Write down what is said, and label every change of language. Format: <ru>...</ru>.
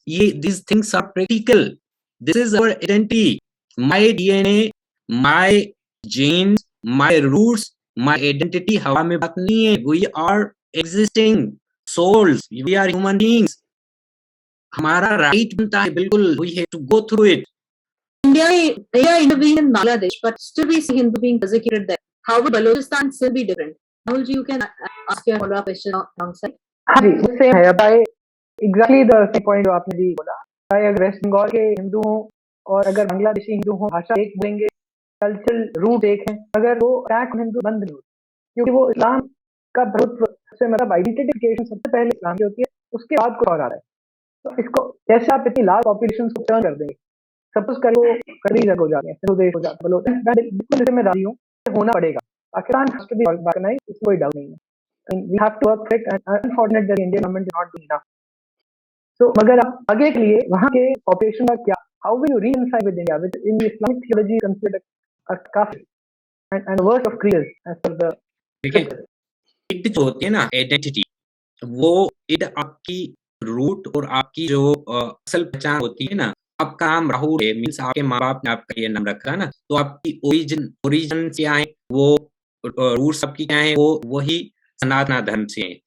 <en>ये this things are practical, this is our identity, my DNA, my genes, my roots, my identity</en> <hi>हवा में बात नहीं है।</hi> <en>We are existing souls, we are human beings.</en> <hi>हमारा right बनता है बिल्कुल,</hi> <en>We have to go through it. India intervened in Bangladesh, but still we see Hindu being persecuted there. How would Balochistan still be different? Rahul ji, you can ask your follow-up question alongside.</en> <hi>हाँ जी, same है। अब exactly the same point जो आपने भी बोला, चाहे अगर waste Bengal के हिंदू हों और अगर बांग्लादेशी हिंदू हों, भाषा एक बोलेंगे, कल्चरल रूट एक है, अगर वो अटैक हिंदू बंद नहीं होती, क्योंकि वो इस्लाम का प्रभुत्व से मतलब आइडेंटिफिकेशन सबसे पहले इस्लाम की होती है, उसके बाद कुछ और आ रहा है। तो इसको कैसे आप इतनी लार्ज पॉपुलेशन को टर्न कर देंगे? सपोज करो कई जगह हो जाते हैं, सिंधु देश हो जाता है, बोलो बिल्कुल इसमें राजी हूँ, होना पड़ेगा। Pakistan</hi> <en>has to be organized,</en> <hi>इसमें कोई डाउट नहीं है।</hi> <en>And we have to work for it, and unfortunate that the Indian government is not doing enough. So</en> <hi>मगर आप आगे के लिए वहाँ के पॉपुलेशन का क्या,</hi> <en>how will you reconcile with India, which in the Islamic theology considered a kafir and worst of creatures as per the</en> <hi>देखिए, इड जो होती है ना आइडेंटिटी, वो इड आपकी रूट और आपकी जो असल पहचान होती है ना। आपका नाम राहुल है, मीन्स आपके माँ बाप ने आपका ये नाम रखा है ना, तो आपकी ओरिजिन क्या है, वो रूट्स आपकी क्या है, वो वही सनातन धर्म से है।</hi>